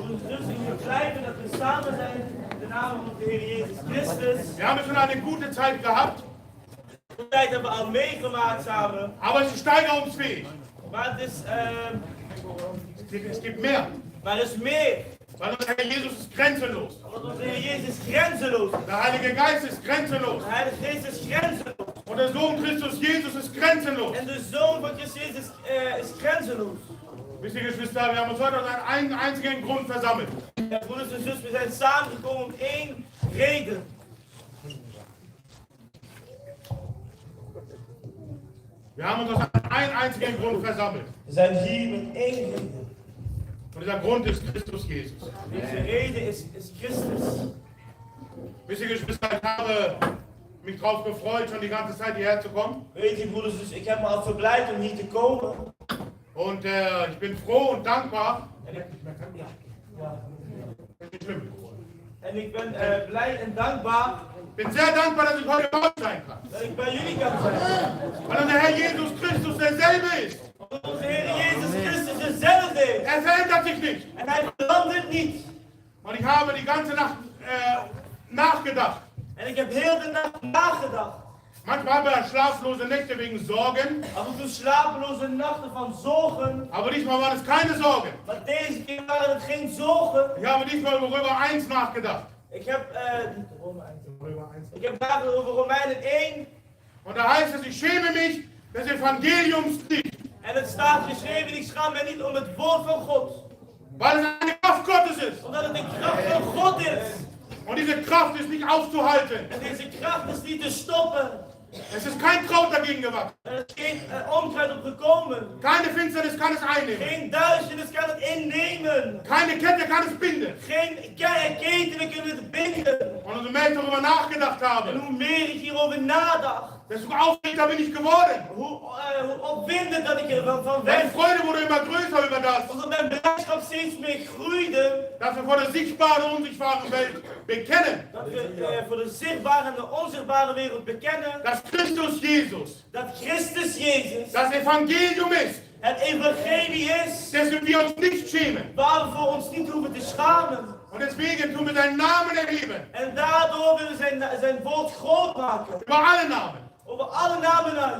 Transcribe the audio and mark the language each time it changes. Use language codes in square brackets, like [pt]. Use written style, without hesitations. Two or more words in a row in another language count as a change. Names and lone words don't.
[nl] Und dus in het blijven dat we samen zijn in de naam van de Heer Jezus Christus. [de] Wir haben schon eine gute Zeit gehabt, [nl] Die tijd hebben we al meegemaakt samen. [de] aber es ist steigerungsfähig. [nl] Maar het is, [de] Es gibt mehr, [nl] maar er is meer. [de] weil unser Herr Jesus ist grenzenlos. [nl] Want onze Heer Jezus is grenzeloos. [de] Der Heilige Geist ist grenzenlos. [nl] De Heilige Geest is grenzeloos. [de] Und der Sohn Christus Jesus ist grenzenlos. [nl] En de Zoon van Christus Jezus is grenzeloos. [de] Wisst ihr, Geschwister, wir haben uns heute aus einem einzigen Grund versammelt. [nl] Ja, broeders en zusters, we zijn samengekomen om één reden. [de] Wir haben uns aus einem einzigen Grund versammelt. [nl] We zijn hier met één reden. [de] Und dieser Grund ist Christus Jesus. [nl] Deze reden is Christus. [de] Wisst ihr, Geschwister, ich habe mich darauf gefreut, schon die ganze Zeit hierher zu kommen. [nl] Weet je, broeders, dus ik heb me al verblijd om hier te komen. [de] Und ich bin froh und dankbar. [nl] En ik, ja. [de] Nicht schlimm. [nl] En ik ben blij en dankbaar [de] Ich bin sehr dankbar, dass ich heute bei euch sein kann. [nl] dat ik bij jullie kan zijn. [de] Weil unser Herr Jesus Christus derselbe ist. [nl] Omdat onze Heer Jezus Christus dezelfde is. [de] Er verändert sich nicht. [nl] En hij verandert niet. [de] Und ich habe die ganze Nacht nachgedacht. [nl] En ik heb heel de nacht nagedacht. [de] Manchmal haben wir schlaflose Nächte wegen Sorgen, [nl] Af en toe slapeloze nachten van zorgen. [de] aber diesmal waren es keine Sorgen. [nl] Maar deze keer waren het geen zorgen. [de] Ich habe diesmal über Römer 1 nachgedacht. [nl] Ik heb, ik heb nagedacht over Romeinen 1. [de] Und da heißt es, ich schäme mich des Evangeliums nicht, [nl] En het staat geschreven, ik schaam mij niet om het woord van God. [de] weil es eine Kraft Gottes ist. [nl] Omdat het de kracht van God is. [de] Und diese Kraft ist nicht aufzuhalten. [nl] En deze kracht is niet te stoppen. [de] Es ist kein Kraut dagegen gewachsen. [nl] Er is geen onkruid op gekomen. [de] Keine Finsternis kann es einnehmen. [nl] Geen duisternis kan het innemen. [de] Keine Kette kann es binden. [nl] Geen ketenen kunnen het binden. [de] Und umso mehr ich darüber nachgedacht [nl] En [de] habe, [nl] hoe meer ik hierover nadacht, [de] desto aufgeregter bin ich geworden. [nl] hoe opwindend dat ik ervan [de] Meine [nl] werd. [de] Freude wurde immer größer über das, [nl] Omdat mijn blijdschap steeds meer groeide. [de] dass wir vor der sichtbaren und unsichtbaren Welt bekennen, [nl] Dat we voor de zichtbare en de onzichtbare wereld bekennen. [de] dass Christus Jesus [nl] Dat Christus Jezus [de] das Evangelium ist, [nl] het evangelie is. [de] dessen wir uns nicht schämen. [nl] Waar we voor ons niet hoeven te schamen. [de] Und deswegen tun wir seinen Namen erheben, [nl] En daardoor willen we zijn woord groot maken. [de] über alle Namen. [nl] Over alle namen uit.